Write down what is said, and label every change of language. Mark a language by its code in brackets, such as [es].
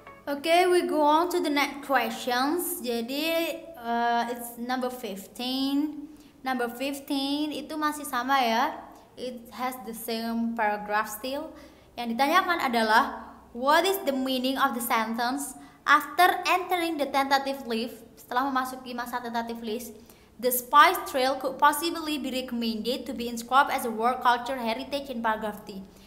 [en] Okay, we go on to the next questions. [id] Jadi [en] it's number 15. Number 15 [id] itu masih sama ya. [en] It has the same paragraph still. [id] Yang ditanyakan adalah [en] what is the meaning of the sentence after entering the tentative list? [id] Setelah memasuki masa [en] tentative list, the spice trail could possibly be recommended to be inscribed as a world culture heritage in paragraph 3.